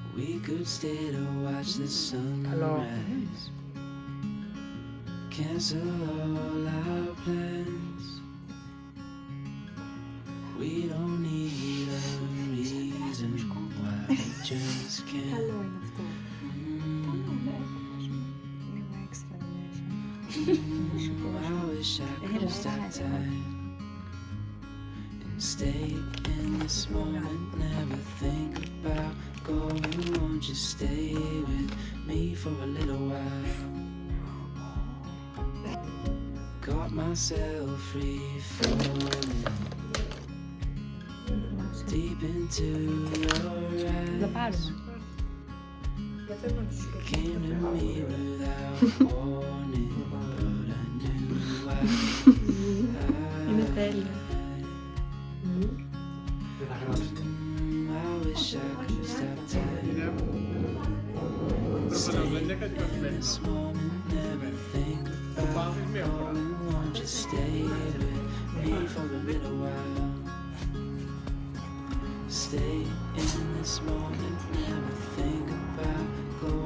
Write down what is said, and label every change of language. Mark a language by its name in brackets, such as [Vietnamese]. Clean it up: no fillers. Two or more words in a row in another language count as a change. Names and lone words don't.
[English] We could stay to watch the sunrise. Cancel all our plans. We don't need a reason why we just can't. [Greek] Καλό είναι αυτό. Λίγο έξτρα μέσα. [English] I wish I could stop time and stay in this moment. Never think about going. Won't you stay with me for a little while? Got myself free falling deep into your [Greek] Το [English] eyes. [Greek] πάρουμε. Δεν θέλω να τους [English] Came to me without warning, but I knew why. [Greek] Είναι τέλειο. Δεν θα γράψετε. [English] I wish I could stop time. Stay in this moment, never think about going. Won't you stay with me for a little while? Stay in this moment, never think about going.